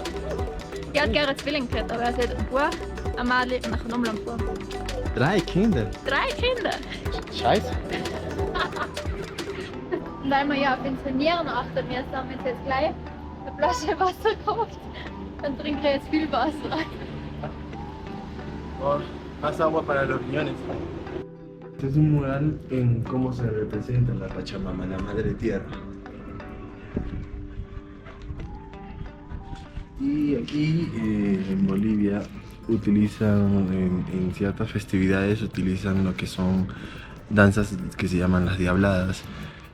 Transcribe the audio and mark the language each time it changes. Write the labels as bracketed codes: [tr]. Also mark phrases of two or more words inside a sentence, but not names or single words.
[de] Ich hätte gerne Zwillinge gehabt, aber er sagt, boah, ein Mädchen und nachher nochmal ein paar. 3 Kinder. 3 Kinder! Scheiße. Und weil wir ja auf unsere Nieren achten müssen, haben wir uns jetzt gleich eine Flasche Wasser gekauft. Dann trinken wir jetzt viel Wasser. [es] Más agua para los riñones. Este es un mural en cómo se representa la Pachamama, la Madre Tierra. Y aquí en Bolivia utilizan, en ciertas festividades, utilizan lo que son danzas que se llaman las diabladas.